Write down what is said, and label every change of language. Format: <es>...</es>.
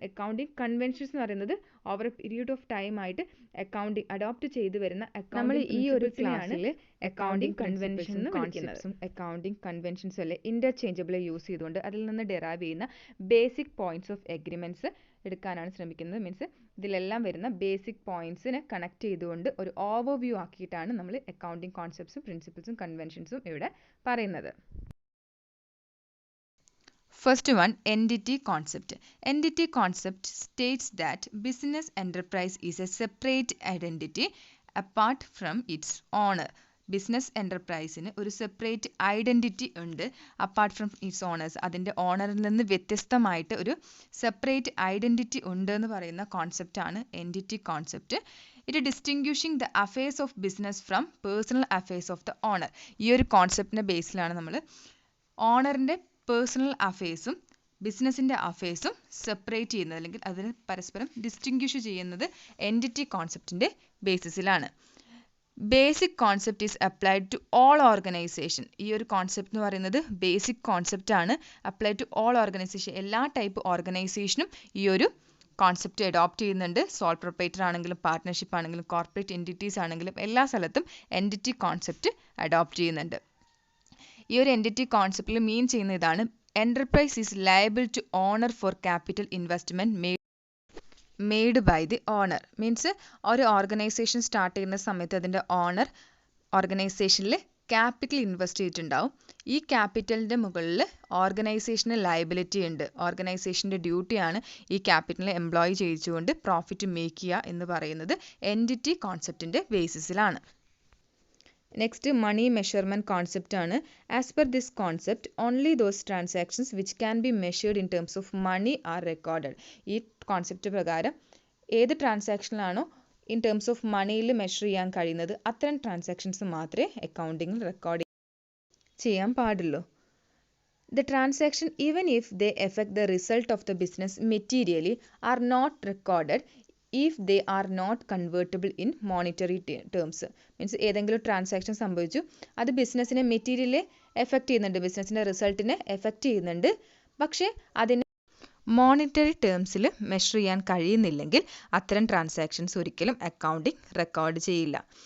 <ml>Accounting conventions എന്ന് പറയുന്നത് over A period of time ആയിട്ട് അക്കൗണ്ടിങ് അഡോപ്റ്റ് ചെയ്ത് വരുന്ന നമ്മൾ ഈ ഒരു ക്ലാസ്സിൽ അക്കൗണ്ടിങ് കൺവെൻഷൻ കോൺസെപ്റ്റ്സും അക്കൗണ്ടിങ് കൺവെൻഷൻസും അല്ലെ ഇന്റർചേഞ്ചബിൾ യൂസ് ചെയ്തുകൊണ്ട് അതിൽ നിന്ന് ഡെറൈവ് ചെയ്യുന്ന ബേസിക് പോയിന്റ്സ് ഓഫ് എഗ്രിമെന്റ്സ് എടുക്കാനാണ് ശ്രമിക്കുന്നത്. മീൻസ് ഇതിലെല്ലാം വരുന്ന ബേസിക് പോയിന്റ്സിനെ കണക്ട് ചെയ്തുകൊണ്ട് ഒരു ഓവർവ്യൂ ആക്കിയിട്ടാണ് നമ്മൾ അക്കൗണ്ടിങ് കോൺസെപ്റ്റ്സും പ്രിൻസിപ്പിൾസും കൺവെൻഷൻസും ഇവിടെ പറയുന്നത്.</ml> <en>First one, entity concept. Entity concept states that business enterprise is a separate identity apart from its owner.</en> <ml>Business എൻ്റർപ്രൈസിന് ഒരു സെപ്പറേറ്റ് ഐഡൻറ്റിറ്റി ഉണ്ട്</ml> <en>Apart from its owners.</en> <ml>അതിൻ്റെ ഓണറിൽ നിന്ന് വ്യത്യസ്തമായിട്ട് ഒരു സെപ്പറേറ്റ് ഐഡൻറ്റിറ്റി ഉണ്ട് എന്ന് പറയുന്ന കോൺസെപ്റ്റാണ് entity concept.</ml> <en>It distinguishing the affairs of business from personal affairs of the owner.</en> <ml>ഈ ഒരു കോൺസെപ്റ്റിൻ്റെ ബേസിലാണ് നമ്മൾ ഓണറിൻ്റെ പേഴ്സണൽ അഫയേഴ്സും ബിസിനസ്സിൻ്റെ അഫയേഴ്സും സെപ്പറേറ്റ് ചെയ്യുന്നത്, അല്ലെങ്കിൽ അതിന് പരസ്പരം ഡിസ്റ്റിങ്ക്വിഷ് ചെയ്യുന്നത് entity കോൺസെപ്റ്റിൻ്റെ ബേസിസിലാണ്.</ml> <en>Basic concept is applied to all organisation.</en> <ml>ഈ ഒരു കോൺസെപ്റ്റ് എന്ന് പറയുന്നത് ബേസിക് കോൺസെപ്റ്റ് ആണ്.</ml> <en>applied to all organisation,</en> <ml>എല്ലാ ടൈപ്പ് ഓർഗനൈസേഷനും ഈ ഒരു കോൺസെപ്റ്റ് അഡോപ്റ്റ് ചെയ്യുന്നുണ്ട്. സോൾ പ്രൊപ്പറേറ്റർ ആണെങ്കിലും പാർട്ട്ണർഷിപ്പ് ആണെങ്കിലും കോർപ്പറേറ്റ് എൻറ്റിറ്റീസ് ആണെങ്കിലും എല്ലാ സ്ഥലത്തും എൻറ്റിറ്റി കോൺസെപ്റ്റ് അഡോപ്റ്റ് ചെയ്യുന്നുണ്ട്. ഈ ഒരു എൻറ്റിറ്റി കോൺസെപ്റ്റിൽ മീൻ ചെയ്യുന്ന ഇതാണ്:</ml> <en>enterprise is liable to owner for capital investment made by the owner.</en> <ml>Means ഒരു ഓർഗനൈസേഷൻ സ്റ്റാർട്ട് ചെയ്യുന്ന സമയത്ത് അതിൻ്റെ ഓണർ ഓർഗനൈസേഷനിൽ ക്യാപിറ്റൽ ഇൻവെസ്റ്റ് ചെയ്തിട്ടുണ്ടാവും. ഈ ക്യാപിറ്റലിൻ്റെ മുകളിൽ ഓർഗനൈസേഷന് ലയബിലിറ്റി ഉണ്ട്. ഓർഗനൈസേഷൻ്റെ ഡ്യൂട്ടിയാണ് ഈ ക്യാപിറ്റലിനെ എംപ്ലോയ് ചെയ്യിച്ചുകൊണ്ട് പ്രോഫിറ്റ് മേക്ക് ചെയ്യുക എന്ന് പറയുന്നത് എൻറ്റിറ്റി കോൺസെപ്റ്റിൻ്റെ ബേസിസിലാണ്.</ml> <en>Next, money measurement concept ആണ്. As per this concept only those transactions which can be measured in terms of money are recorded.</en> <ml>ഈ കോൺസെപ്റ്റ് പ്രകാരം ഏത് ട്രാൻസാക്ഷനിലാണോ ഇൻ ടേംസ് ഓഫ് മണിയിൽ മെഷർ ചെയ്യാൻ കഴിയുന്നത് അത്തരം ട്രാൻസാക്ഷൻസ് മാത്രമേ അക്കൗണ്ടിങ്ങിൽ റെക്കോർഡ് ചെയ്യാൻ പാടുള്ളൂ.</ml> <en>The transaction, even if they affect the result of the business materially, are not recorded if they are not convertible in monetary terms.</en> <ml>Means ഏതെങ്കിലും ട്രാൻസാക്ഷൻ സംഭവിച്ചു, അത് ബിസിനസ്സിനെ മെറ്റീരിയലി എഫക്റ്റ് ചെയ്യുന്നുണ്ട്, ബിസിനസ്സിൻ്റെ റിസൾട്ടിനെ എഫക്റ്റ് ചെയ്യുന്നുണ്ട്, പക്ഷേ അതിന് മോണിറ്ററി ടേംസിൽ മെഷർ ചെയ്യാൻ കഴിയുന്നില്ലെങ്കിൽ അത്തരം ട്രാൻസാക്ഷൻസ് ഒരിക്കലും അക്കൗണ്ടിങ് റെക്കോർഡ് ചെയ്യില്ല.</ml>